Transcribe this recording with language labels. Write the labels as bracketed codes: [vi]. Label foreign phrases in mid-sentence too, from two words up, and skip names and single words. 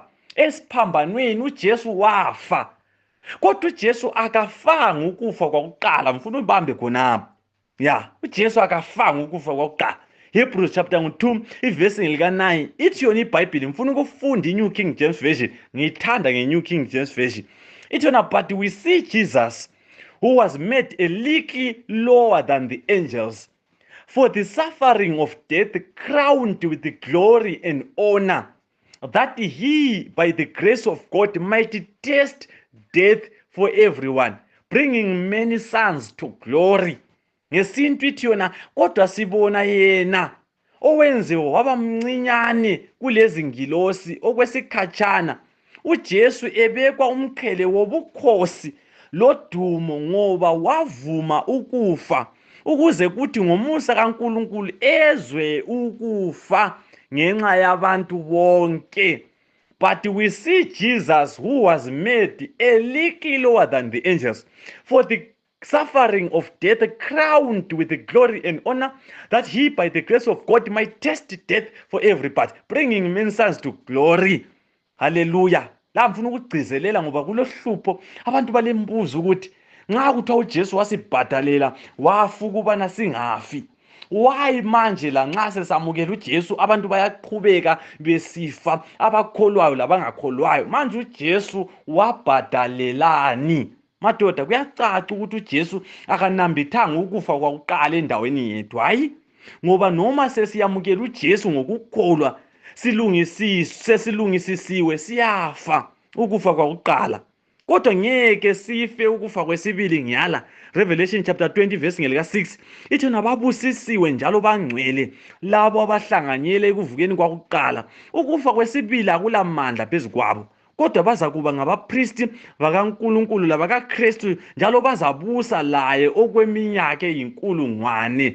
[nd] Esiphambanweni uJesu wafa, kodwa uJesu akafanga ukufa kwakuqala. Mfuna ubambe khonapho. uJesu akafanga ukufa kwakuqala. Hebrews chapter 2 ivesi ngilika 9 ithi yona iBhayibheli, mfuna ukufunda iNew King James Version, ngiyithanda ngeNew King James Version. Ithi yona, [en] but we see Jesus who was made a little lower than the angels for the suffering of death, crowned with the glory and honor, that he by the grace of God might taste death for everyone, bringing many sons to glory. [nd] Ngesintu ithi yona, kodwa sibona yena owenziwa waba mncinyane kulezi ngilosi okwesikhatshana, uJesu ebekwa umqhele wobukhosi lodumo, ngoba wavuma ukufa ukuze kuthi ngomusa kaNkulunkulu ezwe ukufa ngenxa yabantu bonke. [en] But we see Jesus who was made a little lower than the angels for the suffering of death, crowned with the glory and honor, that he by the grace of God might taste death for everybody, bringing many sons to glory. [nd] Hallelujah. La mfuna ukugcizelela ngoba kulohlupho abantu balembuzo ukuthi nxa kuthiwa uJesu wasibhadalela wafa ukubana singafi, why manje la nxa sesamukela uJesu abantu bayaqhubeka besifa, abakholwayo labangakholwayo? Manje uJesu wabhadalelani? Madoda, kuyacaca ukuthi uJesu akanambithanga ukufa kwakuqala endaweni yethu. Hayi, ngoba noma sesiyamukela uJesu ngokukholwa sesilungisisiwe, siyafa ukufa kwakuqala, kodwa ngeke sife ukufa kwesibili ngiyala. Revelation [en] chapter 20 verse [nd] ngelika 6 ithi nababusisiwe njalo bangcwele labo abahlanganyele ekuvukeni kwakuqala. Ukufa kwesibili akulamandla phezu kwabo, kodwa bazakuba ngabapristi bakaNkulunkulu labakaKristu, njalo bazabusa laye okweminyaka eyinkulungwane.